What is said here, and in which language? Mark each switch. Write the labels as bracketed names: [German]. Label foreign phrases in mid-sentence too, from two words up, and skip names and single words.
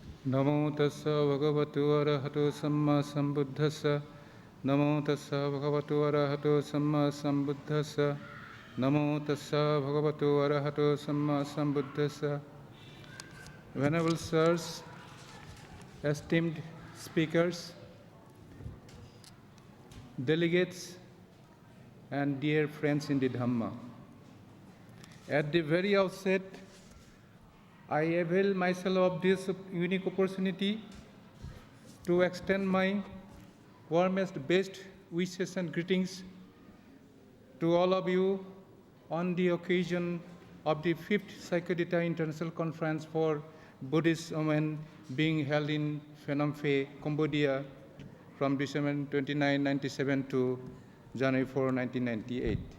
[Pali] Namo tassa bhagavato arahato samma sambuddhassa. Namo tassa bhagavato arahato samma sambuddhassa. Namo tassa bhagavato arahato samma sambuddhassa. [English] Venerable sirs, esteemed speakers, delegates, and dear friends in the Dhamma. At the very outset, I avail myself of this unique opportunity to extend my warmest, best wishes and greetings to all of you on the occasion of the 5th Psychodata International Conference for Buddhist Women being held in Phnom Penh, Cambodia from December 29, 1997 to January 4, 1998.